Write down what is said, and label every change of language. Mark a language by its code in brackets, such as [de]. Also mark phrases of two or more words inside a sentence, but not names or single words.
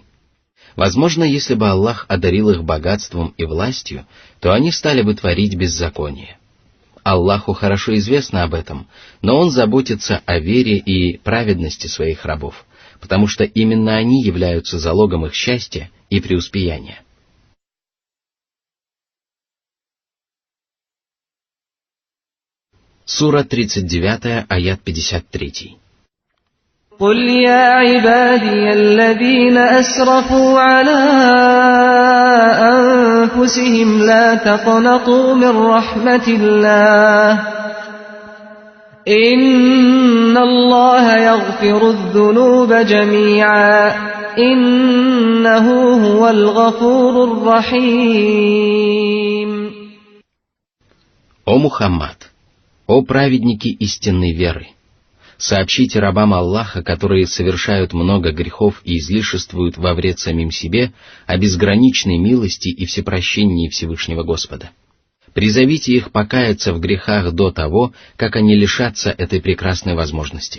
[ru] Возможно, если бы Аллах одарил их богатством и властью, то они стали бы творить беззаконие. Аллаху хорошо известно об этом, но Он заботится о вере и праведности своих рабов, потому что именно они являются залогом их счастья и преуспеяния. Сура 39, аят 53. [ar] قل يا عبادي الذين أسرفوا على أنفسهم لا تقنطوا من رحمة الله إن الله يغفر الذنوب جميعا إنه هو الغفور الرحيم. [ru] О Мухаммад, о праведники истинной веры, сообщите рабам Аллаха, которые совершают много грехов и излишествуют во вред самим себе, о безграничной милости и всепрощении Всевышнего Господа. Призовите их покаяться в грехах до того, как они лишатся этой прекрасной возможности.